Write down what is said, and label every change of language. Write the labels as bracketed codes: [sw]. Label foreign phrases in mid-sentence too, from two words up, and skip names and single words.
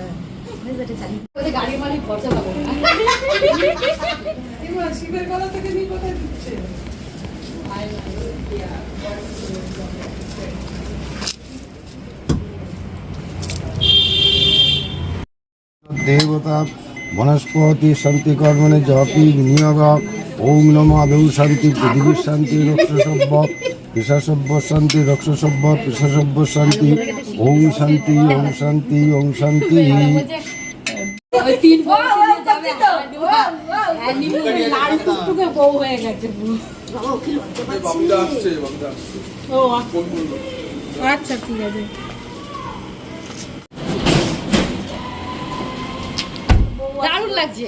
[bn] হ্যাঁ গাড়ির মালিক খরচা পাবো না [sa] देवता वनस्पति शांति कर्मणे जपि विनियोग ओम नमो आदौ शांति पृथ्वी शांति रक्षसभ्य पिशासभ्य शांति रक्षसभ्य पिशासभ्य शांति ओम शांति ओम शांति ओम शांति। [bn] আচ্ছা ঠিক আছে। দারুণ লাগছে।